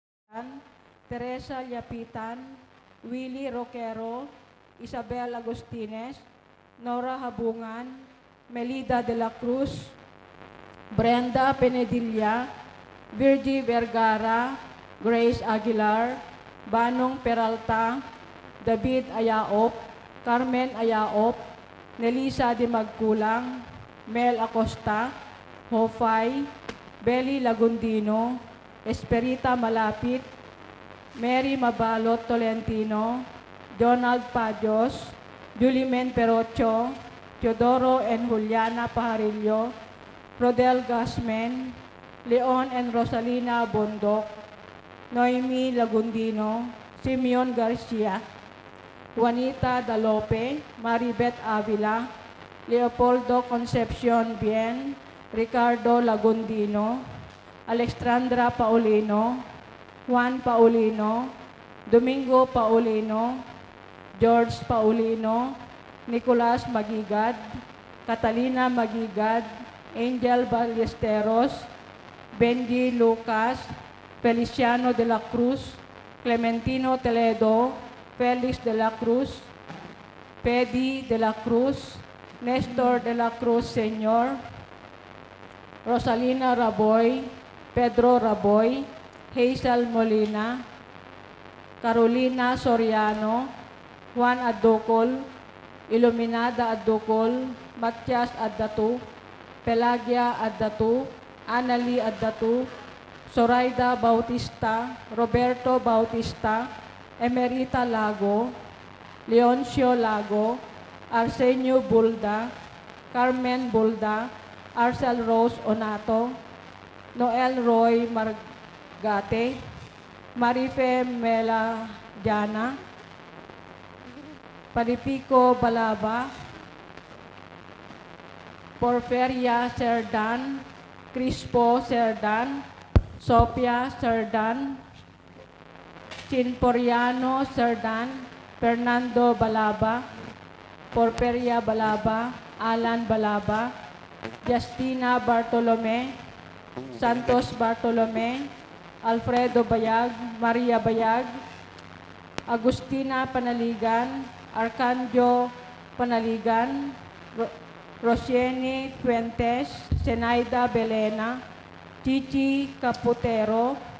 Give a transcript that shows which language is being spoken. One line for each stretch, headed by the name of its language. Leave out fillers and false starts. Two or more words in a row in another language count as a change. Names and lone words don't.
English: Teresa Llapitan, Willie Roquero, Isabel Agustines, Nora Habungan, Melida de la Cruz, Brenda Penedilla, Virgie Vergara, Grace Aguilar, Banong Peralta, David Ayaop, Carmen Ayaop, Nelisa Di Magkulang, Mel Acosta, Hofay, Belly Lagundino, Esperita Malapit, Mary Mabalot Tolentino, Donald Pajos, Julimen Perocho, Teodoro and Juliana Pajarillo, Rodel Gasmen, Leon and Rosalina Bondok, Noemi Lagundino, Simeon Garcia, Juanita Dalope, Maribeth Avila, Leopoldo Concepcion Bien, Ricardo Lagundino, Alexandra Paulino, Juan Paulino, Domingo Paulino, George Paulino, Nicolas Magigad, Catalina Magigad, Angel Ballesteros, Benji Lucas, Feliciano de la Cruz, Clementino Toledo, Felix de la Cruz, Pedi de la Cruz, Nestor de la Cruz Sr., Rosalina Raboy, Pedro Raboy, Hazel Molina, Carolina Soriano, Juan Adocol, Iluminada Adocol, Matias Addatu, Pelagia Addatu, Anali Addatu, Zoraida Bautista, Roberto Bautista, Emerita Lago, Leoncio Lago, Arsenio Bulda, Carmen Bulda, Arcel Rose Onato, Noel Roy Margate, Marife Mela Jana, Paripico Balaba, Porferia Serdan, Crispo Serdan, Sophia Serdan, Chinporiano Serdan, Fernando Balaba, Porferia Balaba, Alan Balaba, Justina Bartolome, Santos Bartolome, Alfredo Bayag, Maria Bayag, Agustina Panaligan, Arcanjo Panaligan, Rosieni Fuentes, Zenaida Belena, Chichi Caputero,